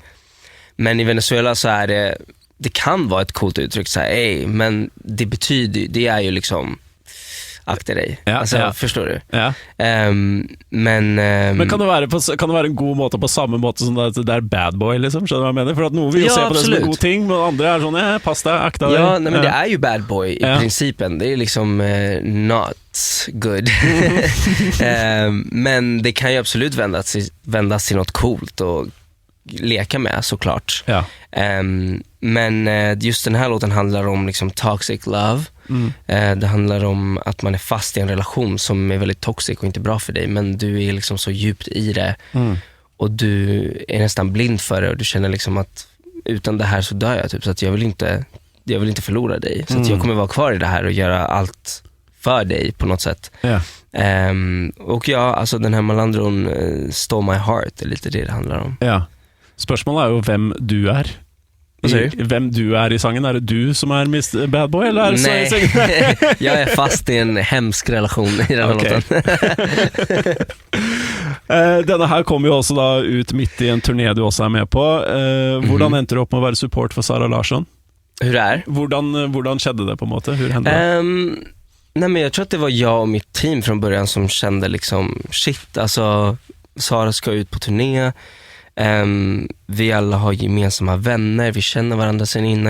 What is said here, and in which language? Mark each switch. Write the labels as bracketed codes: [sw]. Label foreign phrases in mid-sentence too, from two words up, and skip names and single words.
[sv] Men i Venezuela så är det kan vara ett coolt uttryck så här, men det betyder, det är ju liksom akta dig. Förstår du? Men kan det vara en god måte på samma måte som det är [en] bad boy [sv] liksom, [no] skjønner du [sv] vad jag menar? För att nu vill jag se på det som en god ting, men andra är sån pass deg, akta dig. Ja, nej, men det är ju [en] bad boy [sv] i principen. Det är liksom [en] not good. [sv] Men det kan ju absolut vändas till något coolt och leka med, såklart. Men just den här låten handlar om liksom [en] toxic love. [sv] Det handlar om att man är fast i en relation som är väldigt toxic och inte bra för dig, men du är liksom så djupt i det och du är nästan blind för det och du känner liksom att utan det här så dör jag typ, så att jag vill inte förlora dig, så att jag kommer vara kvar i det här och göra allt för dig på något sätt. Och alltså den här Malandron [en] stole my heart, [sv] är lite det handlar om. Spørsmålet är ju vem du är. Vem du är i sangen. Är det du som är Mr. Bad Boy, eller är det Nej, jag är fast i en hemsk relation i den här låten. Denna här kommer ju också då ut mitt i en turné du också är med på. [no] Hvordan endte du [sv] upp med att vara support för Sara Larsson? Hur det är? [no] Hvordan skedde det på en måte? [sv] Hur hände det? Nej, men jag tror att det var jag och mitt team från början som kände liksom shit, alltså Sara ska ut på turné. Vi alla har gemensamma vänner, vi känner varandra sen innan.